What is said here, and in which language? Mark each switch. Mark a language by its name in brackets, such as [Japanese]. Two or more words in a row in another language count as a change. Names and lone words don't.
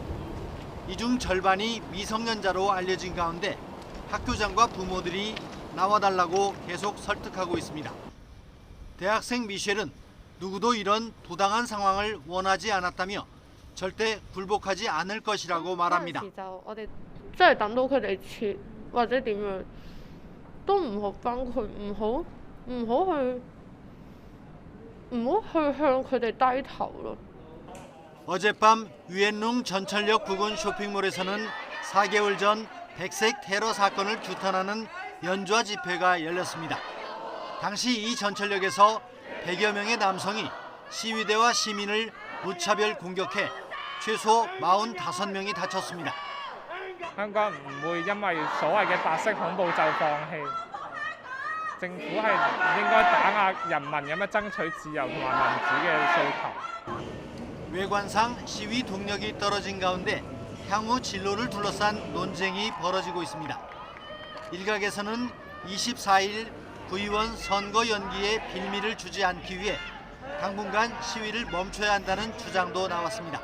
[Korean] 이 중 절반이 미성년자로 알려진 가운데 학교장과 부모들이 나와달라고 계속 설득하고 있습니다. 대학생 미셸은 누구도 이런 부당한 상황을 원하지 않았다며 절대 굴복하지 않을 것이라고 말합니다. [Cantonese] 即係等到佢哋撤或者點樣，都唔好幫佢，唔好去向佢哋低頭咯。 [Korean] 어젯밤 위엔룽 전철역 부근 쇼핑몰에서는 4개월 전 백색 테러 사건을 규탄하는 연좌 집회가 열렸습니다. 당시 이 전철역에서 100여 명의 남성이 시위대와 시민을 무차별 공격해 최소 45명이 다쳤습니다. [Cantonese] 香港唔會因為所謂嘅白色恐怖就放棄，政府係應該打壓人民咁樣爭取自由同埋民主嘅訴求。 [Korean] 외관상 시위 동력이 떨어진 가운데 향후 진로를 둘러싼 논쟁이 벌어지고 있습니다. 일각에서는 24일 구의원 선거 연기에 빌미를 주지 않기 위해 당분간 시위를 멈춰야 한다는 주장도 나왔습니다.